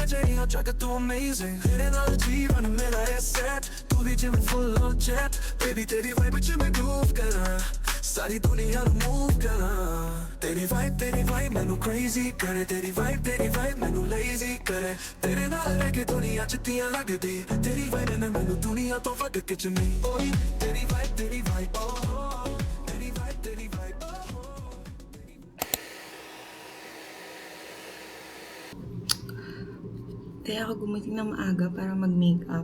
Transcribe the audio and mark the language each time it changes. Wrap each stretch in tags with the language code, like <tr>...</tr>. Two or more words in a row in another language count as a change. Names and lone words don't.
<pa>ਜਿਹੜੀਆਂ ਜੱਗ ਤੂੰ ਅਮੇਜ਼ਿੰਗ ਤੇਰੇ ਨਾਲ ਜੀਵਨ ਮੇਰਾ ਹੈ ਸੈਟ ਤੂੰ ਵੀ ਜਿਵੇਂ</pa> <en>full on jet</en> <pa>ਬੇਬੀ ਤੇਰੀ ਵਾਈਬ ਚ ਮੈਂ ਗਰੂਵ ਕਰਾਂ ਸਾਰੀ ਦੁਨੀਆ ਨੂੰ ਮੂਵ ਕਰਾਂ ਤੇਰੀ ਵਾਈਬ ਮੈਨੂੰ ਕ੍ਰੇਜ਼ੀ ਕਰੇ ਤੇਰੀ ਵਾਈਬ ਮੈਨੂੰ ਲੇਜ਼ੀ ਕਰੇ ਤੇਰੇ ਨਾਲ ਰਹਿ ਕੇ ਦੁਨੀਆ ਚ ਤੀਆਂ ਲੱਗਦੀ ਤੇਰੀ ਵਾਈਬ ਨੇ ਮੈਨੂੰ ਦੁਨੀਆ ਤੋਂ ਵੱਧ ਕੇ ਚੁਣੀ ਓਏ ਤੇਰੀ ਵਾਈਬ ਓ ਤੇਰੀ ਵਾਈਬ</pa> <tl>Kaya ako gumising ng maaga para mag-makeup.</tl>